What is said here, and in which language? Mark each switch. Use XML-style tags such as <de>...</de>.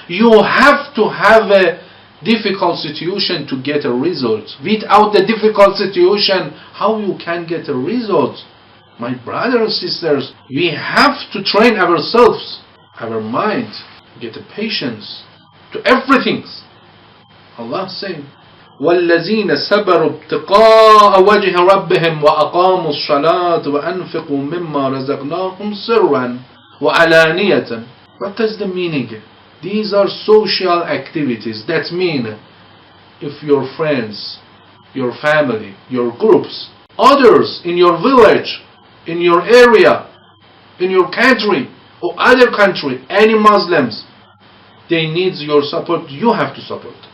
<en>You have to have a difficult situation to get a result. Without the difficult situation, how you can get a result? My brothers and sisters, we have to train ourselves, our mind, get a patience to everything. Allah saying,</en> <ar>وَالَّذِينَ صَبَرُوا ابْتِغَاءَ وَجْهِ رَبِّهِمْ وَأَقَامُوا الصَّلَاةَ وَأَنْفِقُوا مِمَّا رَزَقْنَاهُمْ سِرًّا وَعَلَانِيَةً.</ar> <en>What is the meaning? These are social activities. That mean if your friends, your family, your groups, others in your village, in your area, in your country or other country, any Muslims, they need your support, you have to support.</en>